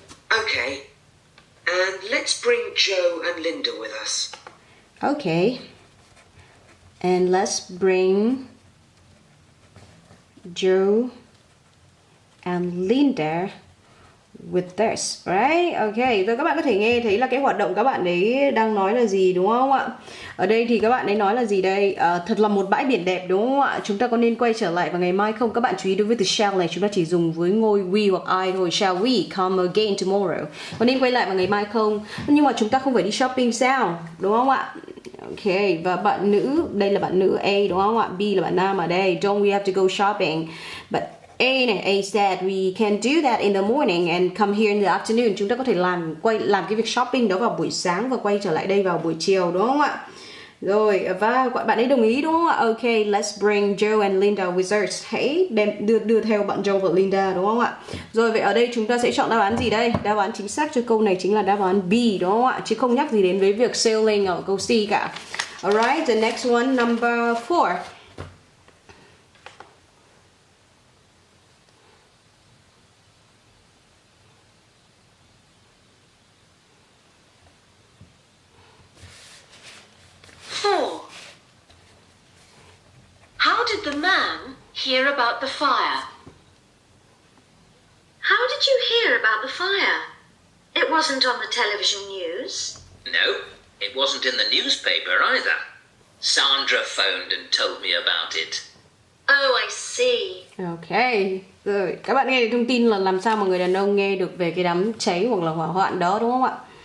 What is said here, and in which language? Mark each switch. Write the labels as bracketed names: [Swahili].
[English] Okay. And let's bring Joe and Linda with us. Okay. And let's bring Joe and Linda with us, right? [Vietnamese] Okay, rồi các bạn có thể nghe thấy là cái hoạt động các bạn ấy đang nói là gì đúng không ạ? Ở đây thì các bạn ấy nói là gì đây? Thật là một bãi biển đẹp đúng không ạ? Chúng ta có nên quay trở lại vào ngày mai không? Các bạn chú ý đối với từ shall này chúng ta chỉ dùng với ngôi we hoặc I thôi. [English] Shall we come again tomorrow? [Vietnamese] Có nên quay lại vào ngày mai không? Nhưng mà chúng ta không phải đi shopping sao? Đúng không ạ? Ok, và bạn nữ, đây là bạn nữ A đúng không ạ? B là bạn nam ở đây. [English] Don't we have to go shopping? But A này, A said we can do that in the morning and come here in the afternoon. [Vietnamese] Chúng ta có thể làm cái việc shopping đó vào buổi sáng và quay trở lại đây vào buổi chiều đúng không ạ? Rồi, và bạn ấy đồng ý đúng không ạ? [English] Ok, let's bring Joe and Linda with us. [Vietnamese] Hãy đưa theo bạn Joe và Linda đúng không ạ? Rồi, vậy ở đây chúng ta sẽ chọn đáp án gì đây? Đáp án chính xác cho câu này chính là đáp án B đúng không ạ? Chứ không nhắc gì đến với việc sailing ở câu C cả. [English] Alright, the next one, number 4. How did the man hear about the fire? How did you hear about the fire? It wasn't on the television news. No, it wasn't in the newspaper either. Sandra phoned and told me about it. Oh, I see. [Vietnamese] Ok, rồi các bạn nghe được thông tin là làm sao mà người đàn ông nghe được về cái đám cháy hoặc là hỏa hoạn đó đúng không ạ?